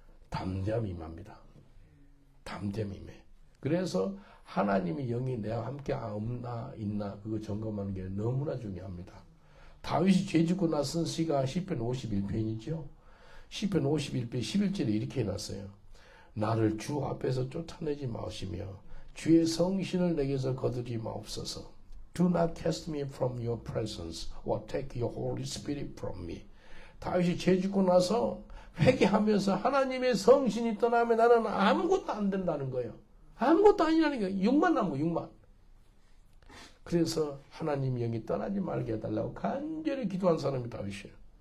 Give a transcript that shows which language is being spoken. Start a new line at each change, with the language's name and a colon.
Korean: 담대함이 임합니다. 담대함이 임해. 그래서 하나님의 영이 내와 함께 없나 있나 그거 점검하는 게 너무나 중요합니다. 다윗이 죄 짓고 나선 시가 시편 51편이죠. 시편 51편 11절에 이렇게 해놨어요. 나를 주 앞에서 쫓아내지 마시며 주의 성신을 내게서 거두지 마옵소서.
English: Do not cast me from your presence or take your Holy Spirit from me.
Korean: 다윗이 죄 짓고 나서 회개하면서 하나님의 성신이 떠나면 나는 아무것도 안 된다는 거예요. 아무것도 아니라는 거예요. 육만 남고 육만. 그래서 하나님 영이 떠나지 말게 해달라고 간절히 기도한 사람이 다윗이에요.